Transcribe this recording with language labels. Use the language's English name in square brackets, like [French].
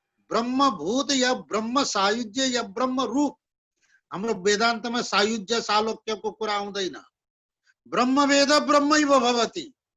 [Nepali] ब्रह्म भूत या ब्रह्म सायुज्य या ब्रह्म रूप। हाम्रो वेदान्तमा सायुज्य सालोक्यको कुरा आउँदैन। [Sanskrit] ब्रह्मवेद ब्रह्मैव भवति।